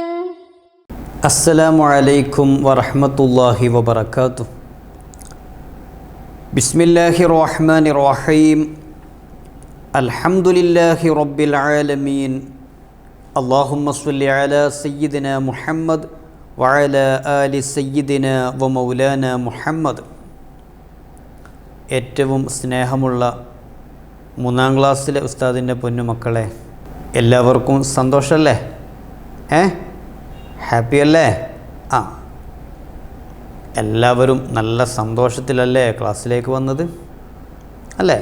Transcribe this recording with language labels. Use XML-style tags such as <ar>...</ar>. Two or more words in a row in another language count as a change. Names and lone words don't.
<ar>السلام عليكم ورحمة الله وبركاته. بسم الله الرحمن الرحيم. الحمد لله رب العالمين. اللهم صل على سيدنا محمد وعلى آل سيدنا ومولانا മുഹമ്മദ്.</ar> <ml>ഏറ്റവും സ്നേഹമുള്ള 3-ാം ക്ലാസ്സിലെ ഉസ്താദിൻ്റെ പൊന്നുമക്കളെ, എല്ലാവർക്കും സന്തോഷമല്ലേ? ഹാപ്പി അല്ലേ? എല്ലാവരും നല്ല സന്തോഷത്തിലല്ലേ ക്ലാസ്സിലേക്ക് വന്നത് അല്ലേ?</ml>